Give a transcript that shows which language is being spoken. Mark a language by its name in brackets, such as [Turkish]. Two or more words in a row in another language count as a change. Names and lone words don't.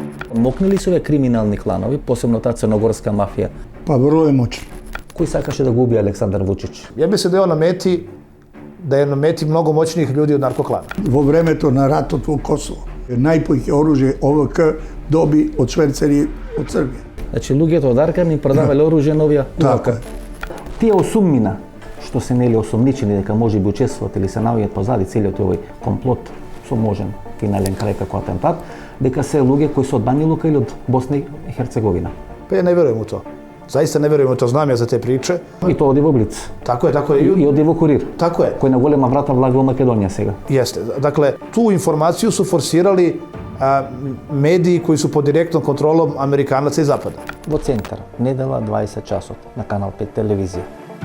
[Macedonian] Мокнали се овие криминални кланови, посебно таа црногорска мафија? [Serbian] Pa vrlo je moćno. [Macedonian] Кој сакаше да го уби Александар Вучич? [Serbian] Ja mislim da je na meti mnogo moćnijih ljudi od narkoklana. [Macedonian] Во времето на ратот во Косово, најповеќе оружје ОВК доби од шверцери од Србија. Значи, луѓето од Аркан им продавале оружје на овие Така е. Тие осумнина, што се нели осумничени дека можеби учествуват или се наоѓаат позади целиот овој комплот со можен финален крај како атентат, дека се луѓе кои се од Бanja Luka или од Босна и Херцеговина. [Serbian] Pa ja ne vjerujem u to. Zaista ne vjerujem u to, znam ja za te priče. [Macedonian] И тоа оди во Блиц. [Serbian] Tako je. [Macedonian] И оди во Курир. [Serbian] Tako je. [Macedonian] Кој на голема врата влага во Македонија сега. [Serbian] Jeste. Dakle, tu informaciju su forsirali mediji koji su pod direktnom kontrolom Amerikanaca i Zapada. [Macedonian] Во центар, недела 20 часот на Канал 5 телевизија.